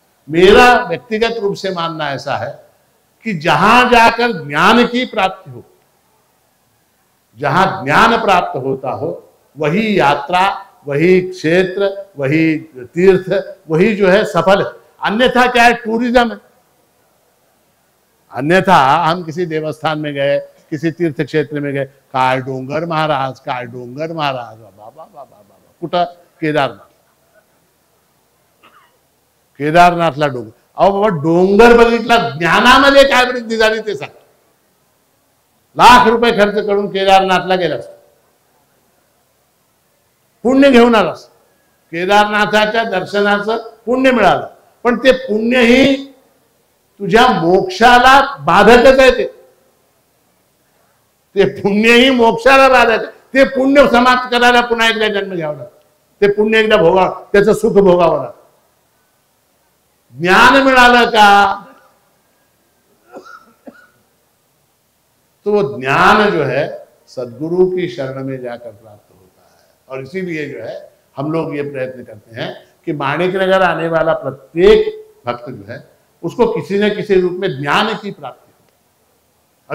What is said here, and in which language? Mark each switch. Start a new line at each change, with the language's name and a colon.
Hindi: मेरा व्यक्तिगत रूप से मानना ऐसा है कि जहां जाकर ज्ञान की प्राप्ति हो, जहां ज्ञान प्राप्त होता हो, वही यात्रा, वही क्षेत्र, वही तीर्थ, वही जो है सफल है। अन्यथा क्या है? टूरिज्म है। अन्यथा हम किसी देवस्थान में गए, किसी तीर्थ क्षेत्र में गए,
Marathi: काय डोंगर महाराज, काय डोंगर महाराज, बाबा बाबा बाबा कुठं? केदारनाथ, केदारनाथला डोंगर। अहो बाबा, डोंगर बघितला, ज्ञानामध्ये काय वृद्धी झाली ते सांग। लाख रुपये खर्च करून केदारनाथला गेलास, पुण्य घेऊन आलास, केदारनाथाच्या दर्शनाचं पुण्य मिळालं, पण ते पुण्य ही तुझ्या मोक्षाला बाधकच आहे। ते पुण्य ही मोक्षाला बाधक, ते पुण्य समाप्त करायला पुन्हा एकदा जन्म घ्यावा लागतो, ते पुण्य एकदा भोगावं, त्याचं सुख भोगावं लागतं। ज्ञान मिळालं का
Hindi: तो वो ज्ञान जो है सद्गुरु की शरण में जाकर प्राप्त होता है। और इसीलिए जो है हम लोग ये प्रयत्न करते हैं कि माणिकनगर आने वाला प्रत्येक भक्त जो है उसको किसी न किसी रूप में ज्ञान की प्राप्ति हो।